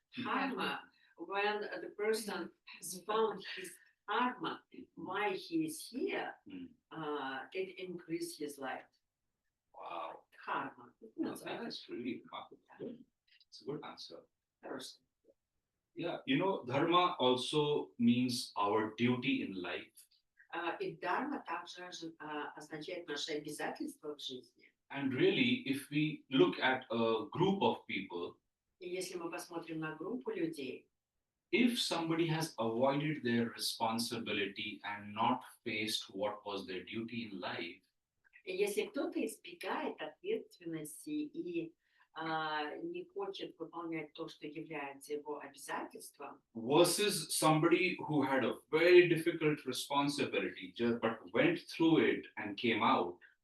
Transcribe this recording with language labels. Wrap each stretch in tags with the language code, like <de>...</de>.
<en>Dharma, when the person has found his dharma, why he is here, it increases his life. Wow. Dharma. No, that's really remarkable. It's a good answer.</en> <ru>Хорошо.</ru> <en>Yeah, dharma also means our duty in life.</en> <ru>И дharma также означает наши обязательства в жизни.</ru> <en>And really, if we look at a group of people,</en> <ru>И если мы посмотрим на группу людей,</ru> <en>if somebody has avoided their responsibility and not faced what was their duty in life,</en> <ru>и если кто-то избегает ответственности и не хочет выполнять то, что является его обязательством,</ru> <en>versus somebody who had a very difficult responsibility but went through it and came out,</en>